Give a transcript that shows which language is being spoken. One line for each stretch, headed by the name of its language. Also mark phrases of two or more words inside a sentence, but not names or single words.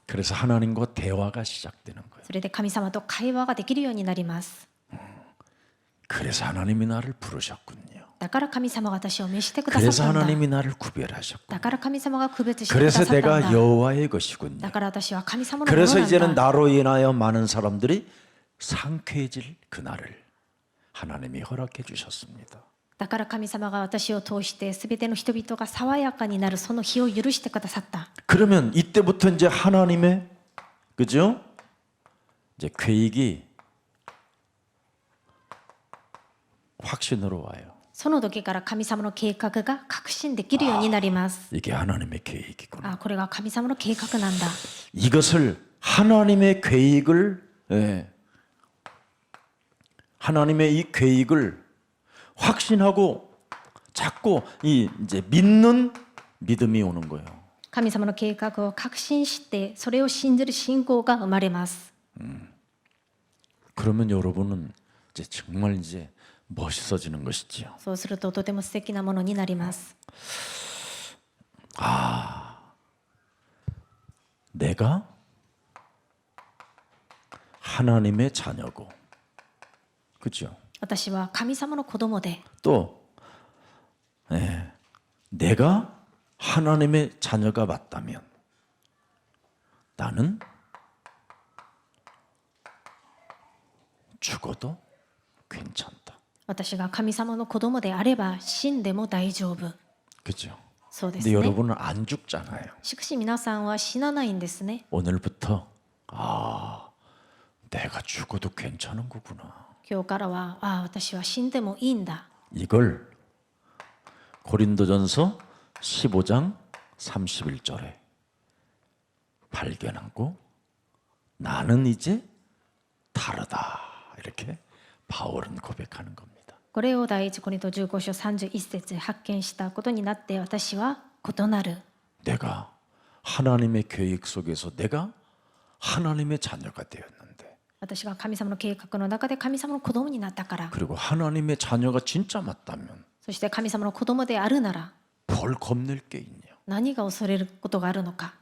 Korean: 그래서 하나님과 대화가 시작되는 거예요.
Japanese: それで神様と会話ができるようになります。
Korean: 그래서 하나님이 나를 부르셨군요.
Japanese: だから神様が私を召してくださ
Korean: 그래서
Japanese: ったんだ。
Korean: 하나님이 나를 구별하셨고.
Japanese: だから神様が区別してくださ
Korean: 그래서
Japanese: ったん
Korean: 내가
Japanese: だ。
Korean: 여호와의 것이군요.
Japanese: だから私は神様のもの
Korean: 그래서
Japanese: なん
Korean: 이제는
Japanese: だ。
Korean: 나로 인하여 많은 사람들이 상쾌해질 그날을 하나님이 허락해 주셨습니다.
Japanese: だから神様が私を通して全ての人々が爽やかになるその日を許してくださった。
Korean: 그러면 이때부터 이제 하나님의 그죠? 이제 계획이 확신으로 와요.
Japanese: その時から神様の計画が確信できるようになります。
Korean: 이게 하나님의 계획이구나.
Japanese: あ、これが神様の計画なんだ。
Korean: 이것을 하나님의 계획을 하나님의 이 계획을 확신하고 자꾸 이 이제 믿는 믿음이 오는 거예요.
Japanese: 神様の計画を確信してそれを信じる信仰が生まれます。
Korean: 그러면 여러분은 이제 정말 이제 멋있어지는 것이지요.
Japanese: そうするととても素敵なものになります。
Korean: 내가 하나님의 자녀고, 그렇죠?
Japanese: 私は神様の子供で、
Korean: 또 내가 하나님의 자녀가 맞다면 나는 죽어도 괜찮다.
Japanese: 私が神様の子供であれば死んでも大丈夫。
Korean: 그죠?
Japanese: そうです
Korean: 근데
Japanese: ね。
Korean: 여러분은 안 죽잖아요.
Japanese: しかし皆さんは死なないんですね。
Korean: 오늘부터 내가 죽어도 괜찮은 거구나.
Japanese: 今日からは、ああ、私は死んでもいいんだ。
Korean: 이걸 고린도전서 15장 31절에 발견하고 나는 이제 다르다. 이렇게 바울은 고백하는 겁니다.
Japanese: これを第一コリント15章31節で発見したことになって、私は異なる。
Korean: 내가 하나님의 계획 속에서 내가 하나님의 자녀가 되었는데
Japanese: 私が神様の計画の中で神様の子供になったから。
Korean: 그리고 하나님의 자녀가 진짜 맞다면
Japanese: そして神様の子供であるなら
Korean: 뭘 겁낼 게 있냐.
Japanese: 何が恐れることがあるのか。